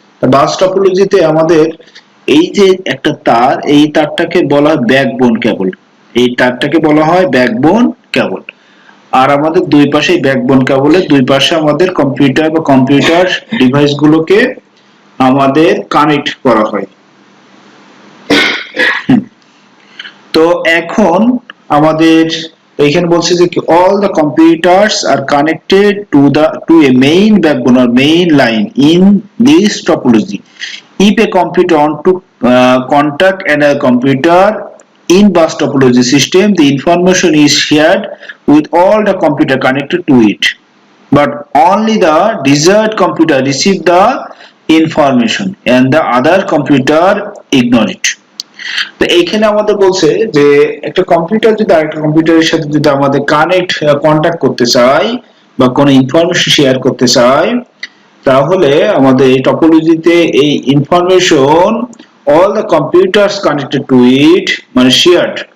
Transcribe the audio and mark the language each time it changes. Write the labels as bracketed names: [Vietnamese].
[Bangla] বাস টপোলজিতে আমাদের এই যে একটা তার, এই তারটাকে বলা হয় ব্যাকবোন কেবল। এই তারটাকে বলা হয় ব্যাকবোন কেবল। আর আমাদের দুই পাশে ব্যাকবোন কেবলের দুই পাশে আমাদের কম্পিউটার বা কম্পিউটার ডিভাইস গুলোকে আমাদের কানেক্ট করা হয়। তো এখন আমাদের এখানে বলছে যে [English] all the computers are connected to a main backbone or main line in this topology. If a computer want to contact another computer in bus topology system, the information is shared with all the computer connected to it, but only the desired computer receive the information and the other computer ignore it. [Bangla] তো এইখানে আমাদের বলছে যে একটা computer যদি আরেকটা কম্পিউটারের সাথে যদি আমাদের কন্টাক্ট করতে চাই বা কোনো ইনফরমেশন শেয়ার করতে চাই, তাহলে আমাদের এই টপোলজিতে এই information [English] all the computers connected to it [Bangla] মানে শেয়ার্ড,